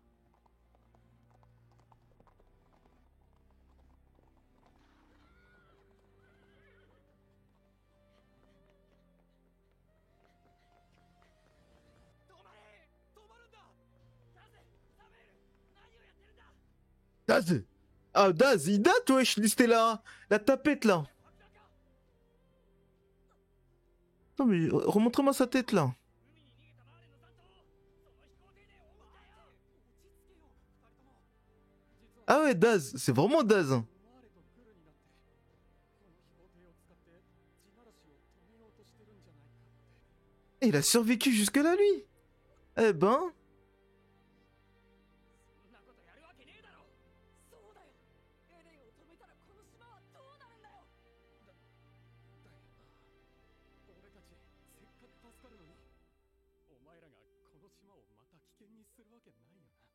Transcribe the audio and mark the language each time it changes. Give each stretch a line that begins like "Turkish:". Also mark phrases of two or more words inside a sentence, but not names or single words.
Japanese: 止まれ！止まるんだ！ダズ！サメール！何をやってるんだ！
French: Daz! Ah, Daz, il date, wesh, c'était la tapette là. Non, mais remontrez-moi sa tête là. Ah ouais, Daz, c'est vraiment Daz. Et il a survécu jusque-là, lui. Eh ben.
Japanese: そんなことやるわけねえだろ。そうだよ。エレンを止めたらこの島はどうなるんだよ。俺たちせっかく助かるのに、お前らがこの島をまた危険にするわけないよな。